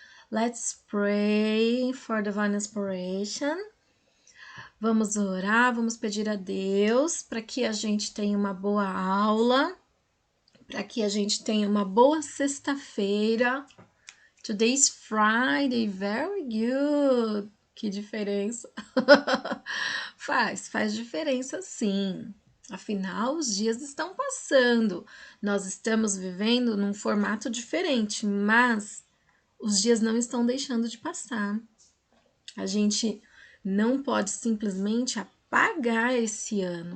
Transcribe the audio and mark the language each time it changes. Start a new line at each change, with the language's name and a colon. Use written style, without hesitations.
English: Let's pray for divine inspiration.
Portuguese: Vamos orar, vamos pedir a Deus para que a gente tenha uma boa aula, para que a gente tenha uma boa sexta-feira.
English: Today's Friday, very good.
Portuguese: Que diferença. Faz diferença sim. Afinal, os dias estão passando. Nós estamos vivendo num formato diferente, mas os dias não estão deixando de passar. A gente não pode simplesmente apagar esse ano.